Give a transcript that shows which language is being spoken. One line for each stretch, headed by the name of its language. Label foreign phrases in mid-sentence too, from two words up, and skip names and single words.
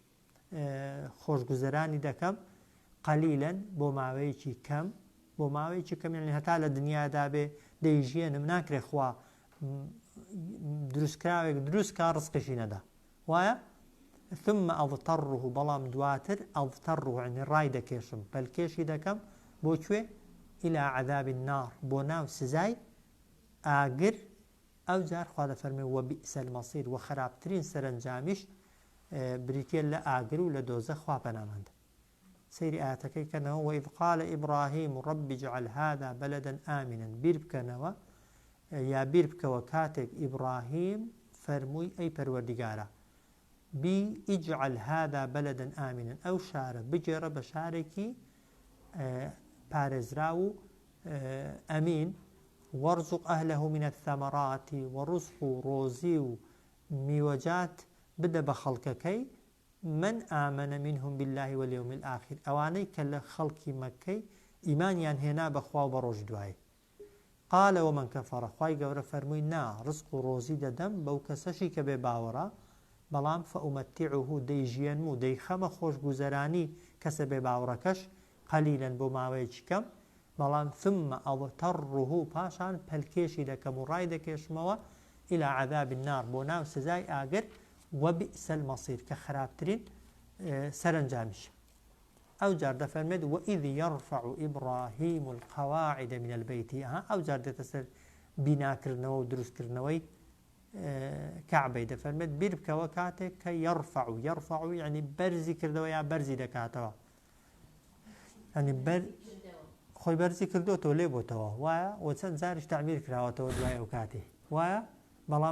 Central Kurdish: خۆشگوزەرانی دەکەم قەلیلەن بۆ ماوەیەکی کەم بۆ ماوەیەکی کەم یعنی هەتا لە دنیادا بێ دەیژێنم ناکرێ خوا دروستکراوێک دروستکە ڕزقیشی نەدا وایە
Arabic: ثم ئەضطەڕه
Central Kurdish: بەڵام دواتر ئەضطەڕه یعنی ڕای دەکێشم بەلکێشی دەکەم بۆ کوێ
Arabic: إلى عذاب النار
Central Kurdish: بۆ ناو سزای ئاگر ئەو جار خوا دەفەرمێ
Arabic: وەبئس المەصیر
Central Kurdish: و خراپترین سەرنجامیش بریتێ لە ئاگر و لە دۆزە خوا پەناماندا سەیری ئاەتەکەی کەنەوە
Arabic: وإذ قال إبراهيم رب اجعل هذا بلدا آمنا
Central Kurdish: بیر بکەنەوە یا بیر بکەوە کاتێک ئیبراهیم فەرمووی ئەی پەروەردیگارە بی
Arabic: اجعل هذا بلدا آمنا
Central Kurdish: ئەو شارە بگێڕە بە شارێکی پارێزرا و ئەمین
Arabic: وەرزق ئەهلەه من الثەمەرات
Central Kurdish: و ڕزق و ڕۆزی و میوەجات بدە بە خەڵکەکەی
Arabic: من ئامەنە منهم بالله واليوم الآخر
Central Kurdish: ئەوانەی کە لە خەڵکی مەکەی ئیمانیان هێنا بەخوا و بە ڕۆژ دوای
Arabic: قالە ومن کەفەڕە
Central Kurdish: خوای گەورە فەرمووی نا ڕزق و ڕۆزی دەدەم بەو کەسەشی کە بێ باوەڕە بەڵام فەئومەتیعوه دەیژێنم و دەیخەمە خۆشگوزەرانی کەسە بێ باوەڕەکەش قەلیلەن بۆ ماوەیەکی کەم بەڵام
Arabic: ثم ئەضطەڕه
Central Kurdish: پاشان پەلکێشی دەکەم و ڕای دەکێشمەوە
Arabic: إلى عذاب النار
Central Kurdish: بۆ ناو سزای ئاگر
Arabic: وەبئس المەصیر
Central Kurdish: کە خراپترین سەرنجامیش ئەو جار دەفەرمێت
Arabic: وإذ يرفع إبراهيم القواعد من البيت
Central Kurdish: ئەو جار دێتە سەر بیناکردنەوە و دروستکردنەوەی کەعبەی دەفەرمێت بیر بکەوە کاتێک کە يرفع یعنی بەرزی کردەوە یا بەرزی دەکاتەوە ینی خۆی بەرزی کردوتەوە لێ بۆتەوە وایە و چەند جاریش تعبیر کراوەتەوە دوای ئەو کاتێ وایە بەڵام